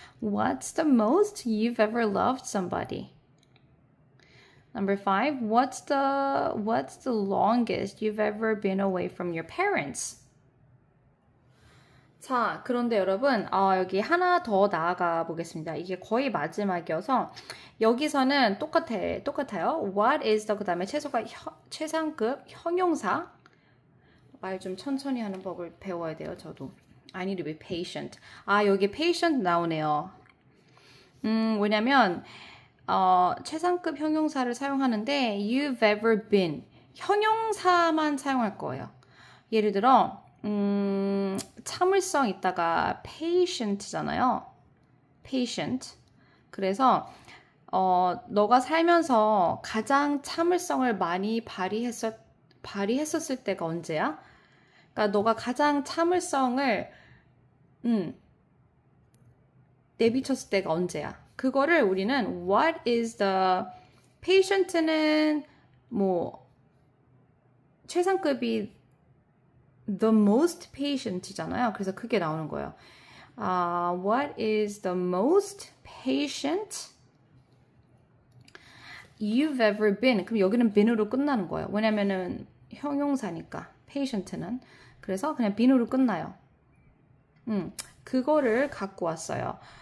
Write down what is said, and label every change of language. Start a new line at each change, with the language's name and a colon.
English: What's the most you've ever loved somebody? Number 5, what's the longest you've ever been away from your parents?
Korean: 자, 그런데 여러분, 여기 하나 더 나아가 보겠습니다. 이게 거의 마지막이어서 여기서는 똑같아요.
English: What is the
Korean: 그 다음에 최상급 형용사. 말 좀 천천히 하는 법을 배워야 돼요, 저도.
English: I need to be patient.
Korean: 여기 patient 나오네요. 왜냐면 최상급 형용사를 사용하는데
English: you've ever been
Korean: 형용사만 사용할 거예요. 예를 들어 참을성 있다가 patient잖아요.
English: patient.
Korean: 그래서 너가 살면서 가장 참을성을 많이 발휘했었을 때가 언제야? 그러니까 너가 가장 참을성을 내비쳤을 때가 언제야? 그거를 우리는
English: what is the
Korean: patient는 뭐 최상급이
English: the most patient
Korean: 잖아요. 그래서 그게 나오는 거예요.
English: What is the most patient you've ever been?
Korean: 그럼 여기는 been으로 끝나는 거예요. 왜냐면은 형용사니까 patient는. 그래서 그냥 been으로 끝나요. 그거를 갖고 왔어요.